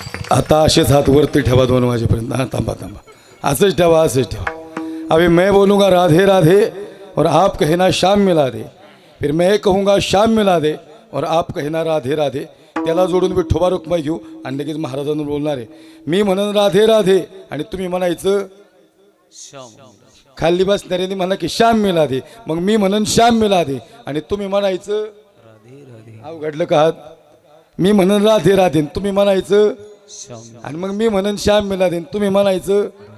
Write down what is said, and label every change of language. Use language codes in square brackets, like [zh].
[mr] आता असेच हात वरती ठेवा 2 वाजेपर्यंत. हाँ थांबा थांबा, असंच ठेवा, असंच ठेवा. [hi] अभी मैं बोलूँगा राधे राधे और आप कहना श्याम मिला दे. फिर मैं कहूँगा श्याम मिला दे और आप कहना राधे राधे. [mr] त्याला जोडून विठोबा रुक्माई घेऊ आणि लगेच महाराजांना बोलणार आहे. मी म्हणन राधे राधे आणि तुम्ही म्हणायचं श्याम. खाली बसणाऱ्यांनी म्हणा की [hi] श्याम मिला दे. [mr] मग मी म्हणन श्याम मिला दे आणि तुम्ही म्हणायचं राधे राधे. अवघडलं का हात. मी म्हणन राधे राधे तुम्ही म्हणायचं आणि मग मी म्हणन [hi] श्याम मिला दे [mr] तुम्ही म्हणायचं.